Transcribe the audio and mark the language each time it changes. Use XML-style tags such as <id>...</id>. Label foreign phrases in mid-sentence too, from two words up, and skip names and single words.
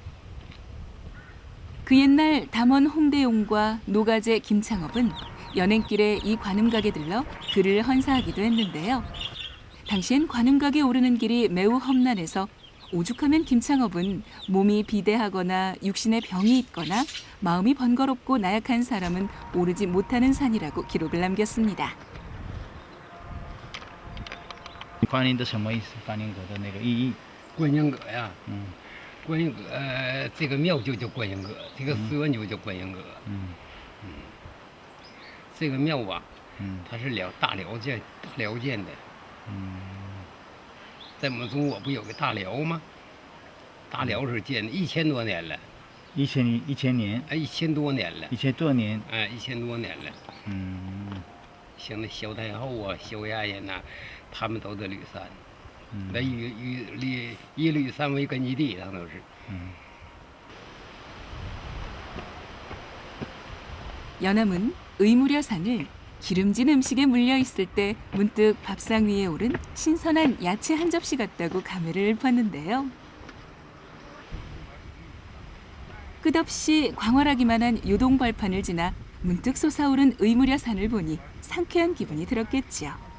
<ko>그 옛날 담원 홍대용과 노가제 김창업은 연행길에 이 관음각에 들러 글을 헌사하기도 했는데요. 당시엔 관음각에 오르는 길이 매우 험난해서 오죽하면 김창업은 몸이 비대하거나 육신에 병이 있거나 마음이 번거롭고 나약한 사람은 오르지 못하는 산이라고 기록을 남겼습니다.</ko> <zh>观音的什么意思？观音阁的那个意义？观音阁呀，观音阁，这个庙就叫观音阁，这个寺院就叫观音阁。这个庙吧，它是大辽建的。在我们中国不有个大辽吗？大辽是建的1000多年了。 1000年？哎，1000多年了。 1000多年？哎，1000多年了。像那萧太后啊、萧亚人呐，他们都在吕山。那以吕山为根据地，他都是。</zh> <ko>연암은 의무려산을 기름진 음식에 물려 있을 때 문득 밥상 위에 오른 신선한 야채 한 접시 같다고 감회를 읊었는데요. 끝없이 광활하기만 한 요동벌판을 지나 문득 솟아오른 의무려산을 보니 상쾌한 기분이 들었겠지요.</ko>